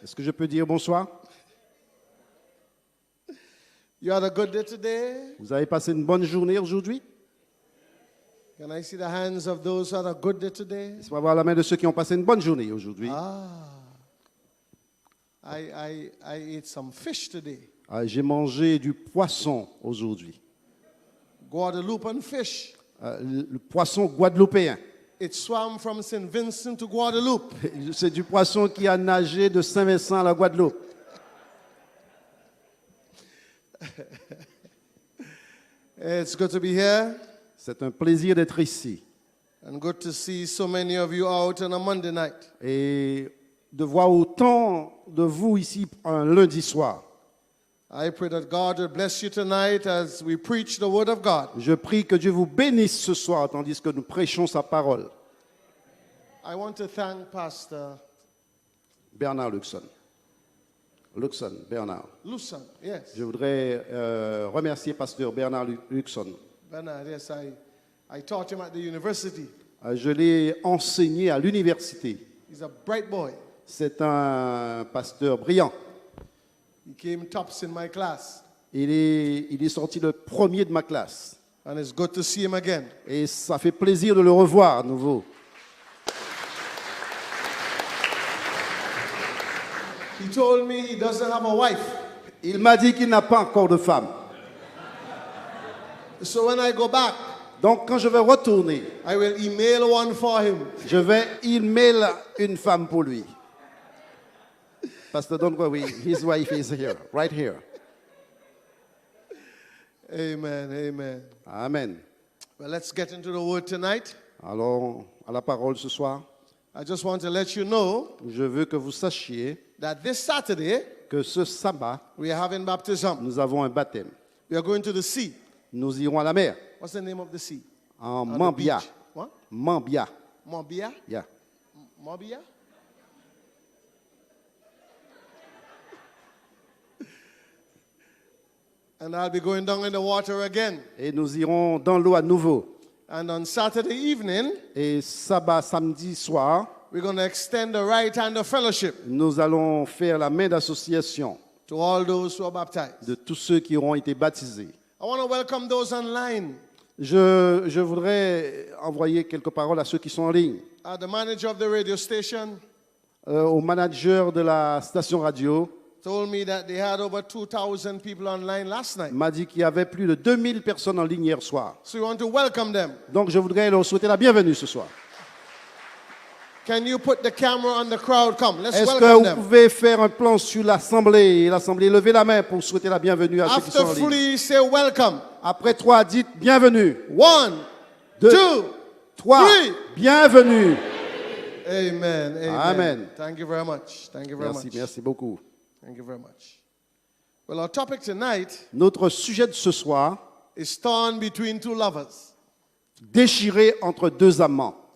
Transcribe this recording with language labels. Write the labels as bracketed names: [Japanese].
[French] Est-ce que je peux dire bonsoir? [English] You had a good day today? [French] Vous avez passé une bonne journée aujourd'hui? [English] Can I see the hands of those who had a good day today? [French] Laissez-moi voir la main de ceux qui ont passé une bonne journée aujourd'hui. [English] I ate some fish today. [French] J'ai mangé du poisson aujourd'hui. [English] Guadeloupean fish. [French] Le poisson guadeloupéen. [English] It swam from St. Vincent to Guadeloupe. [French] C'est du poisson qui a nagé de Saint-Vincent à la Guadeloupe. [English] It's good to be here [French] C'est un plaisir d'être ici [English] and good to see so many of you out on a Monday night. [French] et de voir autant de vous ici un lundi soir. [English] I pray that God will bless you tonight as we preach the word of God. [French] Je prie que Dieu vous bénisse ce soir tandis que nous prêchons sa parole. [English] I want to thank Pastor Bernard Luxon. Bernard. Luson. Yes. [French] Je voudrais remercier pasteur Bernard Luxon. [English] Bernard, yes, I taught him at the university. [French] Je l'ai enseigné à l'université. [English] He's a bright boy. [French] C'est un pasteur brillant. [English] He came tops in my class. [French] Il est sorti le premier de ma classe. [English] And it's good to see him again. [French] Et ça fait plaisir de le revoir à nouveau. [English] He told me he doesn't have a wife. [French] Il m'a dit qu'il n'a pas encore de femme. [English] So when I go back, [French] Donc quand je vais retourner, [English] I will email one for him. [French] je vais email une femme pour lui. [English] Pastor, don't worry, his wife is here, right here. Amen, amen. Amen. Well, let's get into the word tonight. [French] Alors, à la parole ce soir, [English] I just want to let you know [French] je veux que vous sachiez [English] that this Saturday, [French] que ce sabbat, [English] we are having baptism. [French] nous avons un baptême. [English] We are going to the sea. [French] Nous irons à la mer, [English] What's the name of the sea? [French] en [English] The Mambia. beach. What? Mambia. Mobia? Yeah. Mobia? And I'll be going down in the water again. [French] Et nous irons dans l'eau à nouveau. [English] And on Saturday evening, [French] Et sabbat, samedi soir, [English] we're going to extend the right hand of fellowship [French] nous allons faire la main d'association [English] to all those who are baptized. [French] de tous ceux qui auront été baptisés. [English] I want to welcome those online. [French] Je voudrais envoyer quelques paroles à ceux qui sont en ligne. [English] The manager of the radio station [French] Au manager de la station radio [English] told me that they had over 2,000 people online last night. [French] m'a dit qu'il y avait plus de 2000 personnes en ligne hier soir. [English] So we want to welcome them. [French] Donc je voudrais leur souhaiter la bienvenue ce soir. [English] Can you put the camera on the crowd? Come, let's [French] Est-ce que [English] welcome [French] vous [English] them. [French] pouvez faire un plan sur l'Assemblée? L'Assemblée, levez la main pour souhaiter la bienvenue à ceux qui [English] After [French] sont en ligne. [English] 3, say welcome. [French] Après 3, dites bienvenue. [English] 1, 2, 3, 3. [French] bienvenue. Amen. Amen. Amen. [English] Thank you very much. Thank you very [French] Merci, [English] much. [French] merci beaucoup. [English] Thank you very much. Well, our topic tonight [French] Notre sujet de ce soir, [English] is torn between two lovers. [French] déchiré entre deux amants.